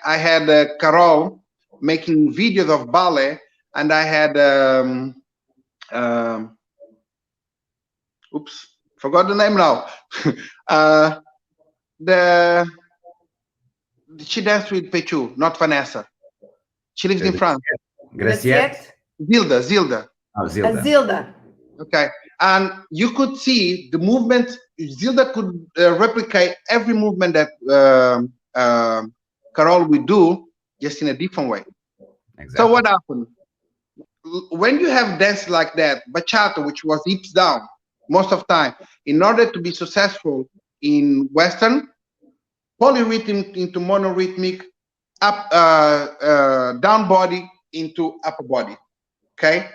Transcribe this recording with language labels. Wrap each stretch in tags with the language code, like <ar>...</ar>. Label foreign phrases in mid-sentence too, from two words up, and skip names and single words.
<en>I had Carol making videos of ballet, and I had oops, forgot the name now. The she danced with Pechu, not Vanessa. She lives in France. Graciette? Zilda. Oh, Zilda. Zilda. Okay, and you could see the movement. Zilda could replicate every movement that Carol would do, just in a different way. Exactly. So what happened? When you have dance like that, bachata, which was hips down most of the time, in order to be successful in Western, polyrhythm into monorhythmic, up down body into upper body, okay?</en>